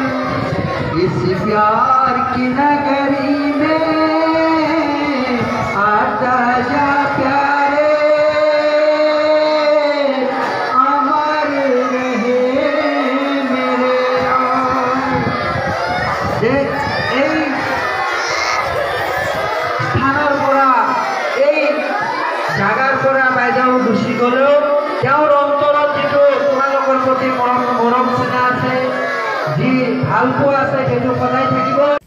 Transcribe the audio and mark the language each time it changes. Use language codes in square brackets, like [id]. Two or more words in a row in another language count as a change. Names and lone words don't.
[hi] इस प्यार की नगरी में आता जा प्यारे अमर रहे मेरे यार। [as] এই স্থানৰ পৰা এই জাগাৰ পৰা বাইদেউ গুচি গ'লেও তেওঁৰ অন্তৰত যিটো তোমালোকৰ প্ৰতি মৰম চেনা আছে, যি ভালপোৱা আছে সেইটো সদায় থাকিব।